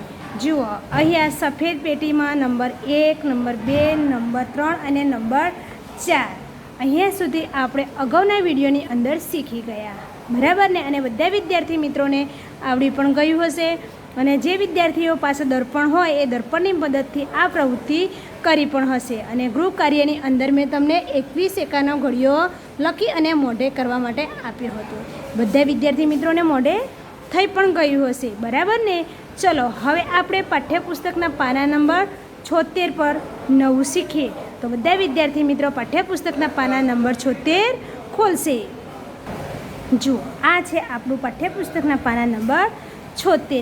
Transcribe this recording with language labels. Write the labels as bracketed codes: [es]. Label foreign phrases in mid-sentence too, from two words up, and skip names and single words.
[gu] જુઓ અહીંયા સફેદ પેટીમાં નંબર 1, નંબર 2, નંબર 3 અને નંબર 4 અહીંયા સુધી આપણે અગાઉના વિડીયોની અંદર શીખી ગયા, બરાબર ને। અને બધા વિદ્યાર્થી મિત્રો ને આવડી પણ ગયું હશે અને જે વિદ્યાર્થીઓ પાસે દર્પણ હોય એ દર્પણની મદદથી આ પ્રવૃત્તિ કરી પણ હશે। અને ગૃહ કાર્યની અંદર મેં તમને 21 એકાનો ઘડિયો લખી અને મોઢે કરવા માટે આપ્યો હતો। બધા વિદ્યાર્થી મિત્રો ને મોઢે થઈ પણ ગયું હશે, બરાબર ને। ચાલો હવે આપણે પાઠ્યપુસ્તકના પાના નંબર 76 પર નવું શીખીએ। તો બધા વિદ્યાર્થી મિત્રો પાઠ્યપુસ્તકના પાના નંબર 76 ખોલશે। જુઓ આ છે આપણું પાઠ્યપુસ્તકના પાના નંબર 76।